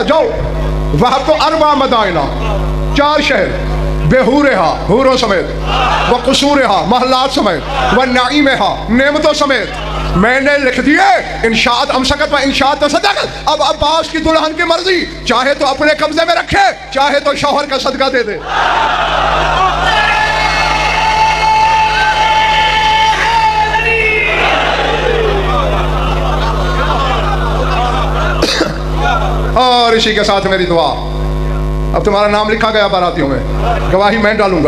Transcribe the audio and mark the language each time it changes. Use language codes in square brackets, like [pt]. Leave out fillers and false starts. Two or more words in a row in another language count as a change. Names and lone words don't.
[hi] जाओ वहां तो [ar] أربع مدائن, [hi] 4 शहर, बेहूरेहा हूरों समेत, [ar] وقصورها [hi] महलात समेत, [ar] ونعيمها [hi] नेमतों समेत मैंने लिख दिए। [ar] إن شاءت أمسكت وإن شاءت تصدقت. [hi] अब अब्बास की दुल्हन की मर्जी, चाहे तो अपने कब्जे में रखे, चाहे तो शौहर का सदका दे दे। और इसी के साथ मेरी दुआ, अब तुम्हारा नाम लिखा गया बारातियों में, गवाही मैं डालूंगा।